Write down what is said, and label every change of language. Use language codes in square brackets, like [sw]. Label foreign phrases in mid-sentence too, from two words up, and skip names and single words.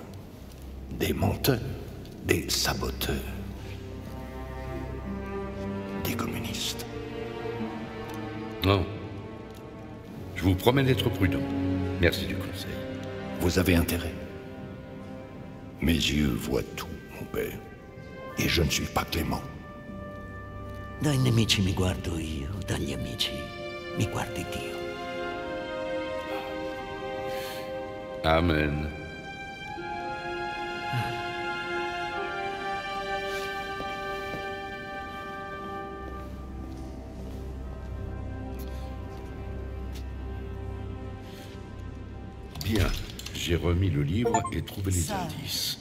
[fr] Des menteurs, des saboteurs, des communistes. Non. Je vous promets d'être prudent. Merci du conseil. Vous avez intérêt. Mes yeux voient tout, mon père. Et je ne suis pas clément. [it] Dai nemici mi guardo io, dagli amici mi guardi Dio. [fr] Amen. Bien, j'ai remis le livre et trouvé les indices.